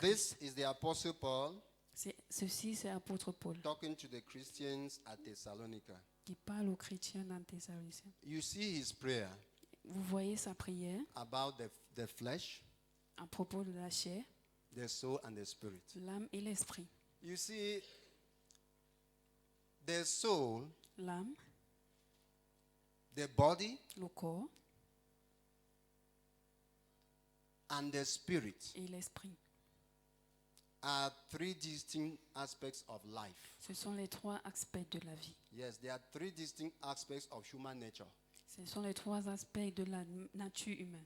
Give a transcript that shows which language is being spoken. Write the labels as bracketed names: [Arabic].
[English] This is the Apostle Paul [French] Ceci, c'est l'apôtre Paul [English] talking to the Christians at Thessalonica. [French] qui parle aux chrétiens dans Thessaloniciens. [English] You see his prayer [French] Vous voyez sa prière [English] about the flesh, [French] à propos de la chair, [English] the soul, and the spirit. [French] l'âme et l'esprit. [English] You see, the soul, [French] L'âme, [English] the body, [French] le corps [English] and the spirit [French] et l'esprit. [English] are three distinct aspects of life. [French] Ce sont les trois aspects de la vie. [English] Yes, there are three distinct aspects of human nature, [French] Ce sont les trois aspects de la nature humaine.